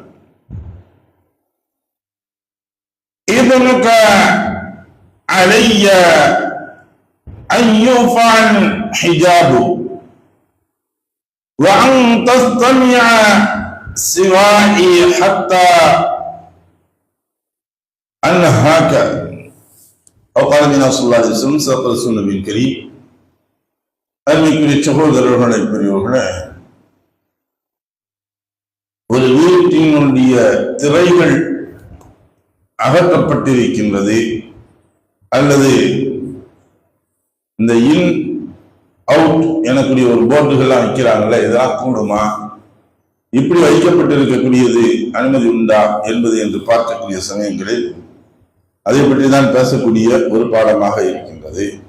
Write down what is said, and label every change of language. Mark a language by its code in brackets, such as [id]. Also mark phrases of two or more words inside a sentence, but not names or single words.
[ar] إذنك علي أن يرفع حجابه وأن تستمع سوائي حتى أنهاك أو قال النبي صلى الله عليه وسلم صدق رسول النبي الكريم [ta] அன்னைக்குரிய சகோதரர்களே பெரியவர்களே, ஒரு வீட்டினுடைய திரைகள் அகற்றப்பட்டிருக்கின்றது அல்லது இந்த [en] in out [ta] எனக்கூடிய ஒரு போர்டுகள்லாம் வைக்கிறாங்கல்ல, இதெல்லாம் கூடுமா, இப்படி வைக்கப்பட்டிருக்கக்கூடியது அனுமதி உண்டா என்பது என்று பார்க்கக்கூடிய சமயங்களில் அதை பற்றி தான் பேசக்கூடிய ஒரு பாடமாக இருக்கின்றது.